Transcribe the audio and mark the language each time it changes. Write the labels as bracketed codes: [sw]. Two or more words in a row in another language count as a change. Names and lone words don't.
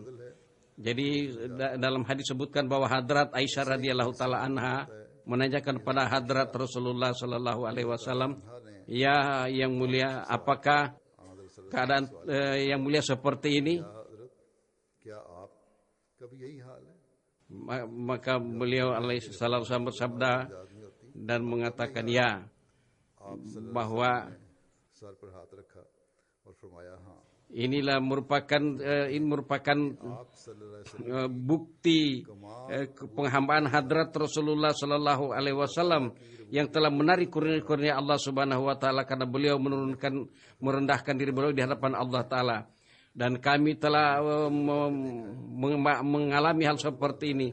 [id] Jadi dalam hadis disebutkan bahwa hadrat Aisyah [ar] رضي الله تعالى عنها [id] menanyakan kepada hadrat Rasulullah [ar] صلى الله عليه وسلم, [id] "Ya yang mulia, apakah keadaan yang mulia seperti ini?" [ur] کبھی یہی حال ہے [id] Maka beliau [ar] عليه السلام [id] bersabda dan mengatakan ya, bahwa [ur] سر پر ہاتھ رکھا اور فرمایا ہاں [id] inilah merupakan [ur] آپ صلی اللہ [id] bukti penghambaan hadrat Rasulullah [ar] صلى الله عليه وسلم [id] yang telah menarik kurnia-kurnia [ar] الله سبحانه وتعالى [id] karena beliau merendahkan diri beliau di hadapan [ar] الله تعالى. [id] Dan kami telah mengalami hal seperti ini.